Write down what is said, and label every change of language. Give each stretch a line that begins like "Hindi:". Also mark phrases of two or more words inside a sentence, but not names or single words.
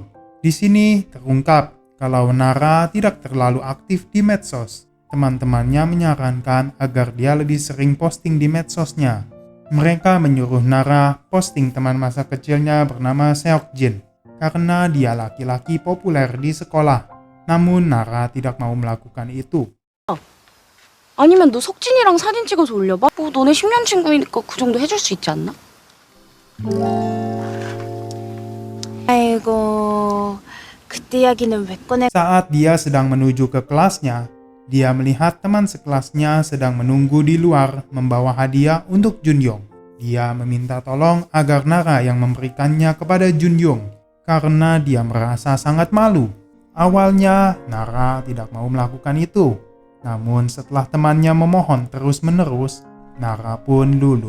Indonesian: Di sini terungkap kalau Nara tidak terlalu aktif di medsos. Teman-temannya menyarankan agar dia lebih sering posting di medsosnya. Mereka menyuruh Nara posting teman masa kecilnya bernama Seokjin karena dia laki-laki populer di sekolah. Namun Nara tidak mau melakukan itu.
Korean: 아니면 너 석진이랑 사진 찍어서 올려봐. 뭐 너네 10년 친구니까 그 정도 해줄 수 있지 않나? 아이고, 그때 이야기는 왜 꺼내?
Indonesian: Saat dia sedang menuju ke kelasnya, dia melihat teman sekelasnya sedang menunggu di luar membawa hadiah untuk Junyoung. Dia meminta tolong agar Nara yang memberikannya kepada Junyoung karena dia merasa sangat malu. Awalnya Nara tidak mau melakukan itu, namun setelah temannya memohon terus-menerus, Nara pun luluh.